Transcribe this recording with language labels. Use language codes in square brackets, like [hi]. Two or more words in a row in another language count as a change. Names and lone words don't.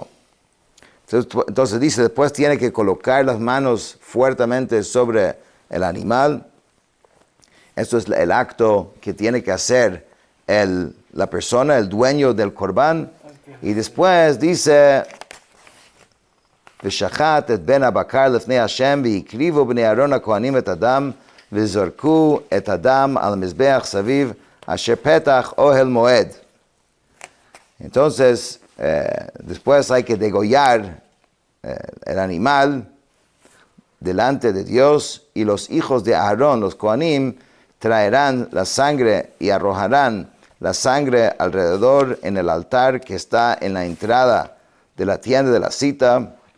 [es] Entonces dice, después tiene que colocar las manos fuertemente sobre el animal. Esto es el acto que tiene que hacer la persona, el dueño del Korban. Y después dice, [he] ושחט את בן הבקר לפני השם, והקריבו בני אהרון הכהנים את הדם, וזרקו את הדם על המזבח סביב, אשר פתח אוהל מועד. [es] Entonces, después hay que degollar el animal delante de Dios, y los hijos de Aarón, los Kohanim, traerán la sangre y arrojarán la sangre alrededor en el altar que está en la entrada de la tienda de la cita.